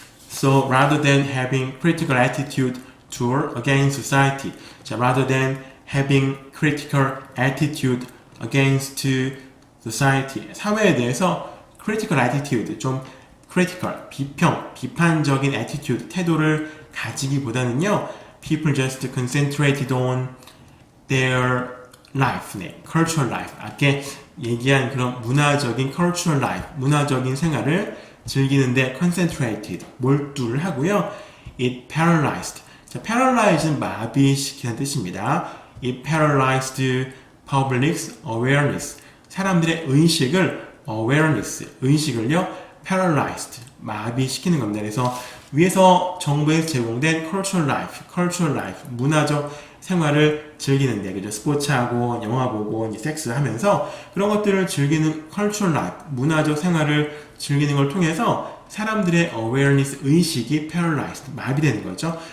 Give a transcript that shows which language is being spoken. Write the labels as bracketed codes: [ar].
[en] So rather than having critical attitude toward against society, 자, rather than having critical attitude against society, [ko] 사회에 대해서 [en] critical attitude, 좀 critical, [ko] 비판적인 [en] attitude, [ko] 태도를 가지기보다는요, [en] people just concentrated on their life, cultural life. [ko] 아까 얘기한 그런 문화적인 [en] cultural life, [ko] 문화적인 생활을 즐기는데 concentrated, 몰두를 하고요. [en] It paralyzed. [ko] 자, paralyze는 마비시키는 뜻입니다. [en] It paralyzed public's awareness. [ko] 사람들의 의식을요, paralyzed, 마비시키는 겁니다. 그래서 위에서 정부에서 제공된 [en] cultural life, [ko] 문화적 생활을 즐기는데, 그죠? 스포츠하고, 영화 보고, 섹스 하면서 그런 것들을 즐기는 [en] cultural life, [ko] 문화적 생활을 즐기는 걸 통해서 사람들의 awareness, 의식이 paralyzed, 마비되는 거죠.